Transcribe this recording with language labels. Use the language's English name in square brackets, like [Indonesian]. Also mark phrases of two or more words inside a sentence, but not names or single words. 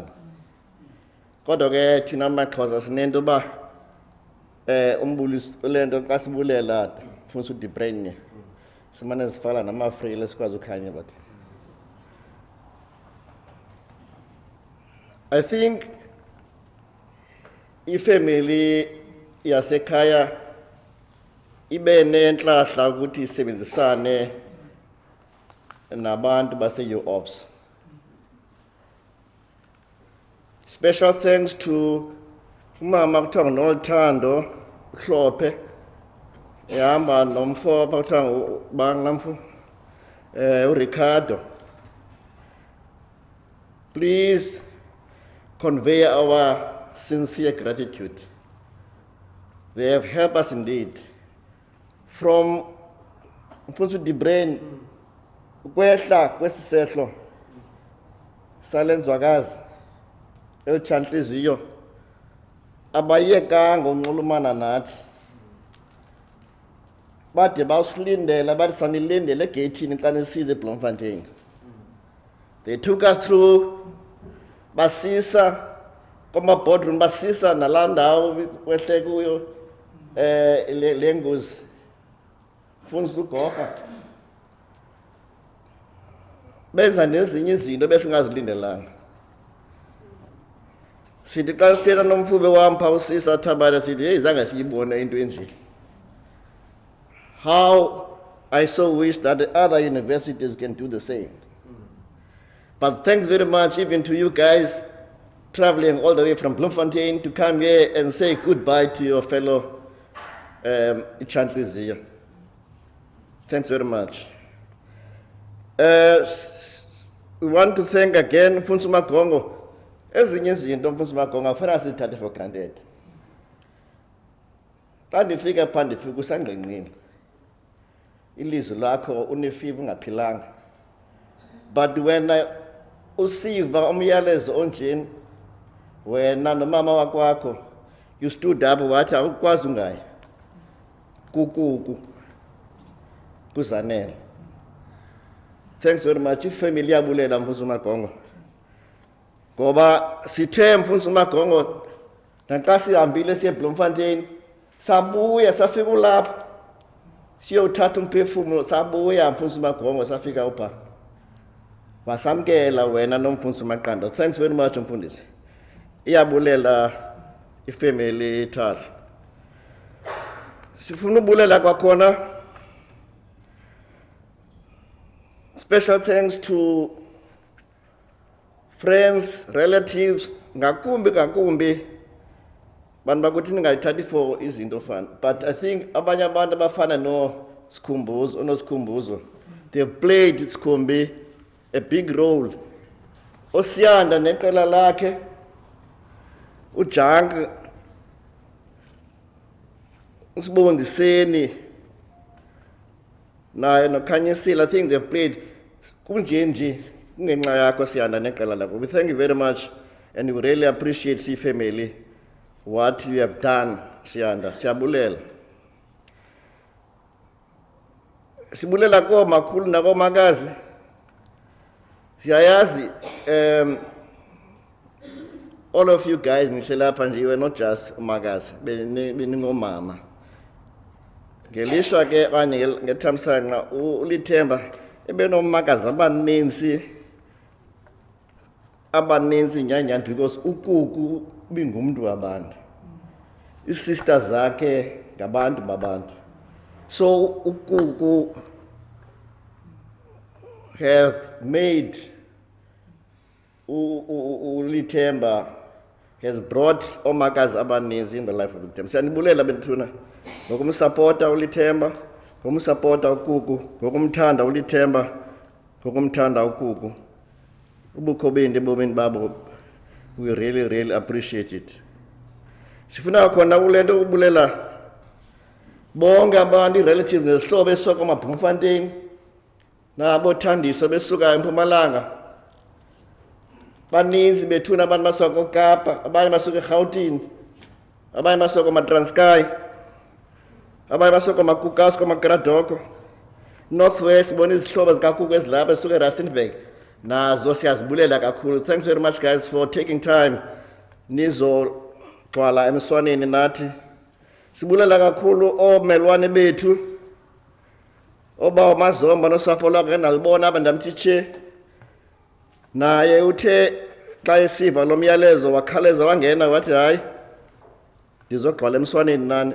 [Xhosa] Kodwa ke thina amaXhosa sinento ba umbulisi lento xa sibulela mfundisi uThe Brain simane sifala namafrele sikwazi ukhanya [English] but I think [Xhosa] ifamily yasekhaya ibe nenhlahla ukuthi isebenzisane nabantu base-UOFS. [English] Special thanks to [Xhosa] umama kuthiwa nguNoluthando Hlophe, ehamba nomfo apha kuthiwa bangamfu uRicardo. [English] Please convey our sincere gratitude. They have helped us indeed. [Xhosa] From Mfundisi uThe Brain ukwehla kwesisehlo salenzwakazi elitshantliziyo abayekanga unxulumana nathi bade bawusilindela bathi sanilindele egeyithini xa nisize eBloemfontein. [English] They took us through, [Xhosa] basisa kwama-boardroom, basisa nalaa ndawo wehle kuyo le ngozi. Mfundisi uGorha benza nezinye izinto besingazilindelanga. Sithi xa sithetha nomfube wam phaa usisa Thabane sithi heyi zange siyibone into enje. [English] How I so wish that the other universities can do the same. But thanks very much even to you guys traveling all the way from Bloemfontein to come here and say goodbye to your fellow Chantliziyo. Thanks very much. We want to thank again Mfundisi Magongo. [Xhosa] Ezinye izinto Mfundisi Magongo afuna sizithathe [English] for granted. [Xhosa] Xa ndifika phaa ndifika usangqengqini. Ilizwi lakho unefiva ungaphilanga. [English] But when [Xhosa] usiva umyalezo onjeni wena nomama wakwakho [English] you stood up [Xhosa] wathi awukwazi ungaya kukuku kuzanele. [English] Thanks very much. [Xhosa] Ifamily yabulela Mfundisi Magongo. Ngoba sithe Mfundisi Magongo naxa sihambile siye Bloemfontein sabuya safika ulapha siyothatha umphefumulo sabuya Mfundisi Magongo safika upha. Wasamkela wena noMfundisi Maqanda. [English] Thanks very much Mfundisi. [Xhosa] Iyabulela ifamily Thali. Sifuna ubulela kwakhona. [English] Special thanks to friends, relatives, [Xhosa] ngakumbi bantu bakuthi ningayithathi for izinto fana. [English] But I think [Xhosa] abanye abantu abafana noSikhumbuzo, [English] they've played Sikhumbi a big role. [Xhosa] Osiyanda neqela lakhe, uJunk, uSibongiseni, naye noKhanyisile, [English] I think they've played [Xhosa] kunjenje kungenxa yakho Siyanda neqela lakho. [English] We thank you very much and we really appreciate family what you have done Siyanda. [Xhosa] Siyabulela. Sibulela komakhulu nakomakazi. Siyayazi [English] all of you guys [Xhosa] ngihle lapha nje, [English] you were not just [Xhosa] umakazi, beningomama. Ngelishwa ke kanye ngethamsanqa uLitemba ebenomakazi abaninzi nyanyani because ukuku bingumuntu wabantu. Isisters zakhe ngabantu babantu. [English] So ukuku have made uLitemba has brought [Xhosa] omakazi abaninzi [English] in the life of Litemba. [Xhosa] Siyanibulela bethuna ngokumsupporta uLitemba, ngokumsupporta ukuku, ngokumthanda uLitemba, ngokumthanda ukuku. Ubukho bende bomini babo, [English] we really appreciate it. [Xhosa] Sifuna khona kulento ukubulela bonke abantu relatives nesihlobo esoko eMaBloemfontein nabo Thandiso besuka eMpumalanga. Baninzi bethuna abantu basoko Kapa, abanye basuka eGauteng, abanye basoko eTranskei, abanye basoko eMakukasko, eMagradoko, Northwest, bona izihlobo zikakuku ezilapha esuka eRustenburg. Nazo siyazibulela kakhulu. [English] Thanks very much guys for taking time [Xhosa] nizo gcwala emswaneni nathi. Sibulela kakhulu omelwane bethu oba uMazomba nosapho lwakhe nalibona abandamthiche. Naye uthe xa esiva lo myalezo wakhaleza wangena wathi hayi ndizogcwala emswaneni nani.